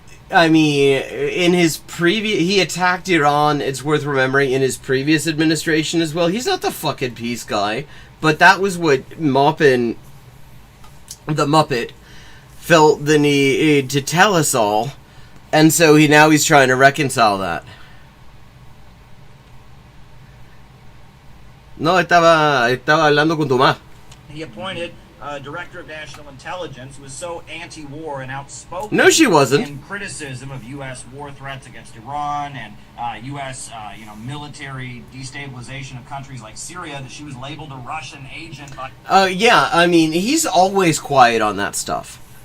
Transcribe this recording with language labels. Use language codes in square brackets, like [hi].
[en] I mean, in his previous... He attacked Iran, it's worth remembering, in his previous administration as well. He's not the fucking peace guy. But that was what Moppin, the Muppet, felt the need to tell us all. And so he's trying to reconcile that. [es] No, estaba hablando con Tomás. [en] He appointed a director of national intelligence who was so anti-war and outspoken. No, she wasn't. In criticism of U.S. war threats against Iran and U.S. Military destabilization of countries like Syria that she was labeled a Russian agent. Yeah, I mean, he's always quiet on that stuff.